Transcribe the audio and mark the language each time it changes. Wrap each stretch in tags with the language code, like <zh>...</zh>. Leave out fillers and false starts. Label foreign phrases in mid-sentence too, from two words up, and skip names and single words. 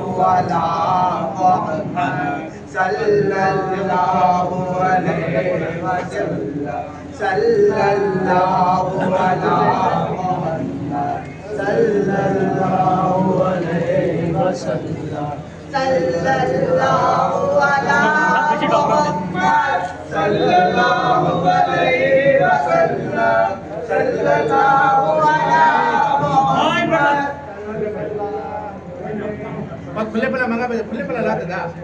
<ar>على محمد صلى الله عليه وسلم صلى الله على محمد صلى الله عليه وسلم صلى الله على محمد صلى الله عليه وسلم صلى الله على محمد</ar> <tl>Pag huli pala mga huli pala lahat na.</tl>